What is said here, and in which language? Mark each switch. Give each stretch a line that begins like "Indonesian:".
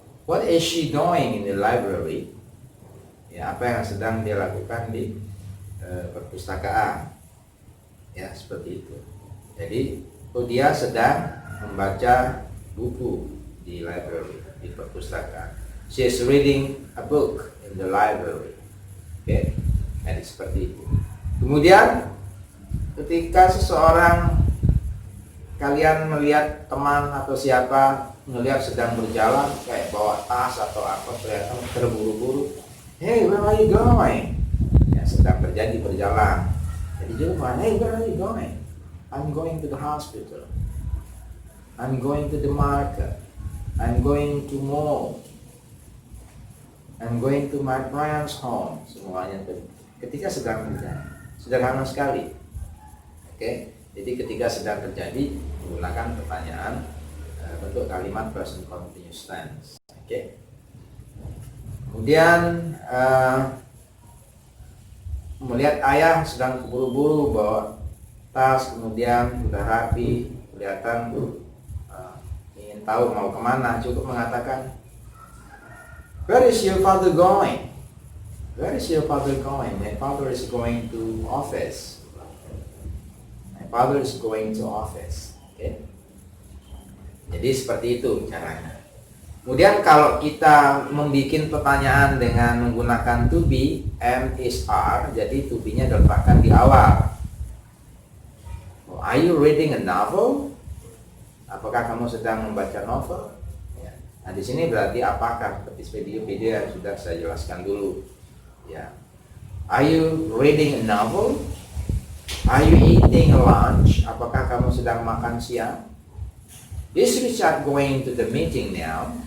English: What is she doing in the library?
Indonesian: Ya, apa yang sedang dia lakukan di perpustakaan? Ya, seperti itu. Jadi, dia sedang membaca buku di library, di perpustakaan.
English: She is reading a book in the library.
Indonesian: Oke, jadi seperti itu. Kemudian ketika seseorang, kalian melihat teman atau siapa melihat sedang berjalan kayak bawa tas atau apa, kelihatan terburu-buru,
English: hey, where are you going?
Indonesian: Ya, sedang terjadi berjalan. Jadi juga,
English: hey, where are you going? I'm going to the hospital. I'm going to the market. I'm going to mall. I'm going to my friend's home.
Indonesian: Semuanya itu ketika sedang terjadi. Sederhana sekali. Oke, jadi ketika sedang terjadi menggunakan pertanyaan bentuk kalimat present continuous tense. Oke. Kemudian melihat ayah sedang buru-buru bawa tas, kemudian sudah rapi, kelihatan ingin tahu mau kemana, cukup mengatakan,
English: where is your father going? Where is your father going? My father is going to office. Father is going to office. Okay?
Indonesian: Jadi seperti itu caranya. Kemudian kalau kita membuat pertanyaan dengan menggunakan to be, am, is, are, jadi to be-nya diletakkan di awal.
English: Are you reading a novel?
Indonesian: Apakah kamu sedang membaca novel? Ya. Nah di sini berarti apakah? Seperti video-video yang sudah saya jelaskan dulu. Ya.
English: Are you reading a novel? Are you eating lunch?
Indonesian: Apakah kamu sedang makan siang?
English: Is Richard going to the meeting now?